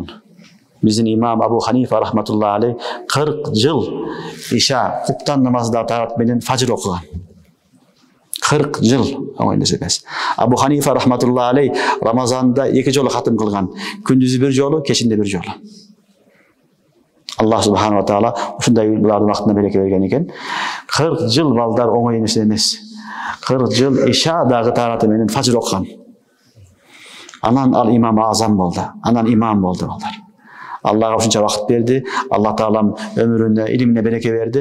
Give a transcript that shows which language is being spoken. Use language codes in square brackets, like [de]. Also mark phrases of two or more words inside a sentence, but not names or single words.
[ky] Биздин имам Абу Ханифа [ar] رحمة الله عليه [ky] 40 жыл иша куптан намазда таат менен фажр окуган. 40 жыл оңой нерсе эмес. Абу Ханифа [ar] رحمة الله عليه [ky] Рамазанда 2 жолу хатым кылган. Күндүзү 1 жолу, кечинде 1 жолу. Аллах [ar] سبحانه وتعالى [ky] ушундай булардын вактына береке берген экен. 40 жыл балдар оңой нерсе эмес. 40 жыл иша дагы тааты менен фажр окуган. Анан ал имам азам болду. Анан имам болду балдар. Аллага ушунча вакыт берди. Аллах таалам өмүрүнө, илимине береке берди.